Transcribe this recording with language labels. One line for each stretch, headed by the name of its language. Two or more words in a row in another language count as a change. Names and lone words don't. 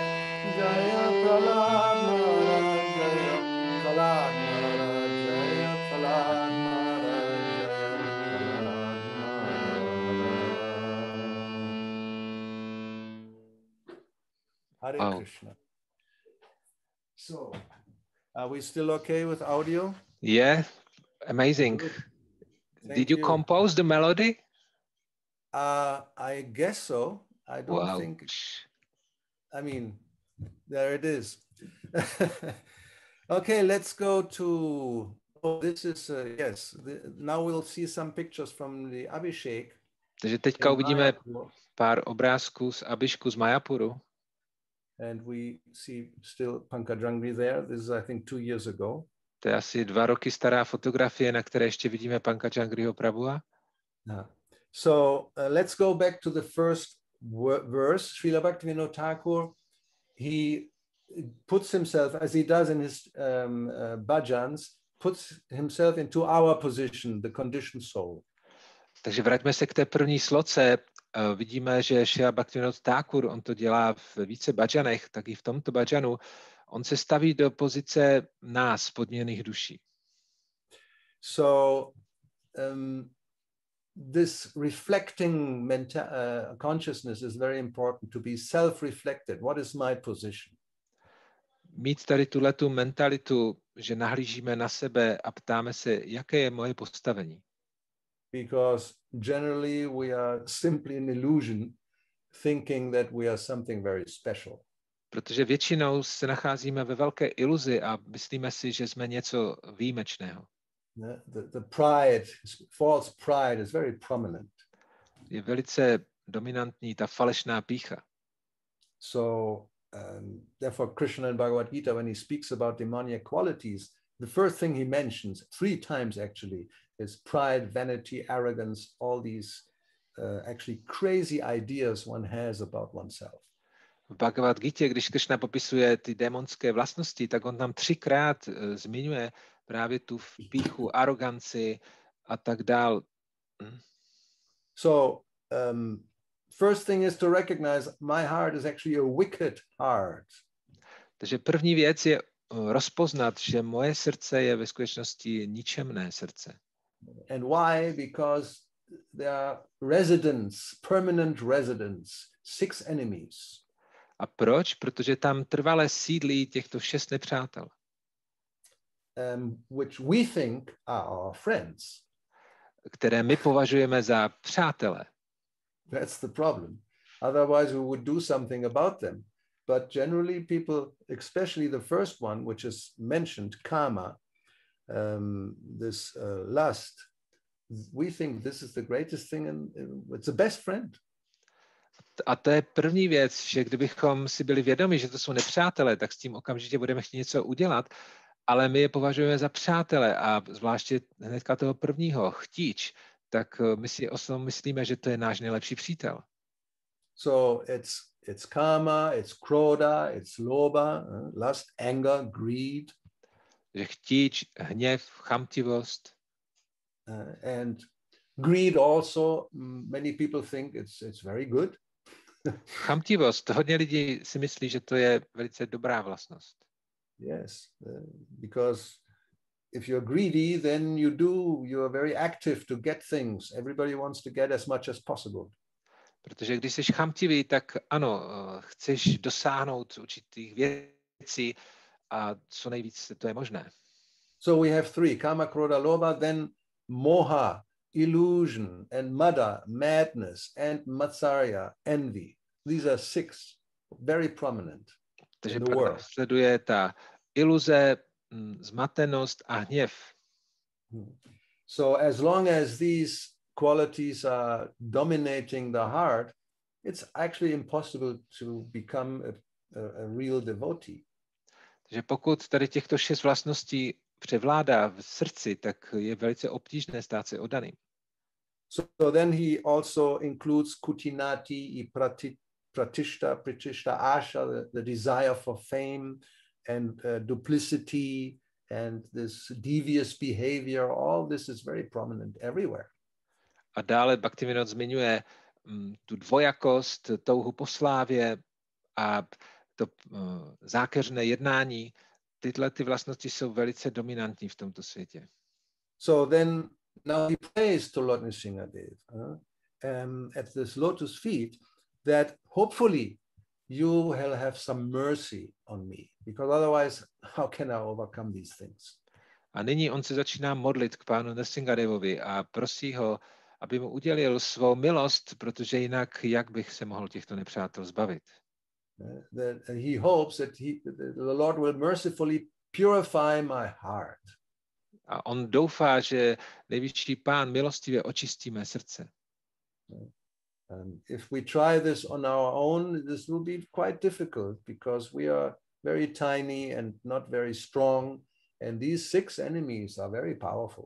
Sanskrit: Jaya Prahlad Maharaj, Jaya Prahlad Maharaj, Jaya Prahlad Maharaj, Jaya Prahlad Maharaj.
English: Hare Krishna. So, are we still okay with audio? Yeah, amazing. Did you compose the melody? I guess so. I don't think. I mean, there it is. Okay, let's go to. Oh, this is yes. Now we'll see some pictures from the Abhishek.
Czech: Takže teďka uvidíme pár obrázků z Abhišku z Mayapuru.
English: And we see still Pankajangri there. This is, I think, 2 years ago.
Czech: To je asi 2 roky stará fotografie, na které ještě vidíme Pankajangriho Prabhuha.
English: So let's go back to the first verse. Srila Bhaktivinoda Thakur, he puts himself, as he does in his bhajans, puts himself into our position, the conditioned soul.
Czech: Takže vraťme se k té první sloce. Vidíme, že Srila Bhaktivinoda Thakur, on to dělá v více bhajanech, tak i v tomto bhajanu, on se staví do pozice nás, podměněných duší.
English: So this reflecting consciousness is very important, to be self-reflected. What is my position?
Czech: Mít tady tuhletu mentalitu, že nahlížíme na sebe a ptáme se, jaké je moje postavení.
English: Because generally we are simply an illusion thinking that we are something very special.
Czech: Protože většinou se nacházíme ve velké iluzi a myslíme si, že jsme něco výjimečného.
English: The pride, false pride is very prominent.
Czech: Je velice dominantní ta falešná pýcha.
English: So therefore Krishna in Bhagavad Gita, when he speaks about demoniac qualities, the first thing he mentions 3 times actually is pride, vanity, arrogance, all these actually crazy ideas one has about oneself.
Czech: V Bhagavad Gitě, když Krishna popisuje ty démonské vlastnosti, tak on tam 3krát zmiňuje právě tu pýchu, aroganci a tak dál.
English: So first thing is to recognize my heart is actually a wicked heart.
Czech: Takže první věc je rozpoznat, že moje srdce je ve skutečnosti ničemné srdce.
English: And why? Because there are permanent residents, 6 enemies.
Czech: A proč? Protože tam trvale sídlí těchto 6 nepřátel.
English: Which we think are our friends.
Czech: Které my považujeme za přátele.
English: That's the problem. Otherwise we would do something about them. But generally people, especially the first one, which is mentioned, karma, this lust, we think this is the greatest thing and it's the best friend.
Czech: A to je první věc, že kdybychom si byli vědomi, že to jsou nepřátelé, tak s tím okamžitě budeme chtít něco udělat, ale my je považujeme za přátele a zvláště hnedka toho prvního, chtíč, tak my si myslíme, že to je náš nejlepší přítel.
English: So it's karma, it's krodha, it's lobha, lust, anger, greed.
Czech: Že chtíč, hněv, chamtivost.
English: And greed also, many people think it's very good.
Czech: Chamtivost, hodně lidí si myslí, že to je velice dobrá vlastnost.
English: Yes, because if you're greedy, then you are very active to get things. Everybody wants to get as much as possible.
Czech: Protože když jsi chamtivý, tak ano, chceš dosáhnout určitých věcí a co nejvíc to je možné.
English: So we have 3,
Sanskrit: kama, krodha, lobha,
English: then moha, illusion, and mada, madness, and matsarya, envy. These are 6 very prominent.
Czech: Takže pak sleduje ta iluze, zmatenost a hněv.
English: So as long as these qualities are dominating the heart, it's actually impossible to become a real devotee.
Czech: Takže pokud tady těchto 6 vlastností převládá v srdci, tak je velice obtížné stát se oddaným.
English: So then he also includes
Sanskrit: kutinati i pratishta, asha,
English: the desire for fame and duplicity and this devious behavior. All this is very prominent everywhere.
Czech: A dále Bhaktivinoda zmiňuje tu dvojakost, touhu po slávě a to zákeřné jednání. Tyhle ty vlastnosti jsou velice dominantní v tomto světě.
English: So then now he prays to Lord Nrsimha at this lotus feet that hopefully you will have some mercy on me, because otherwise how can I overcome these things?
Czech: A nyní on se začíná modlit k pánu Nrsimhadevovi a prosí ho, aby mu udělil svou milost, protože jinak jak bych se mohl těchto nepřátel zbavit.
English: That he hopes that the Lord will mercifully purify my heart.
Czech: A on doufá, že nejvyšší pán milostivě očistí mé srdce.
English: If we try this on our own, this will be quite difficult because we are very tiny and not very strong, and these 6 enemies are very powerful.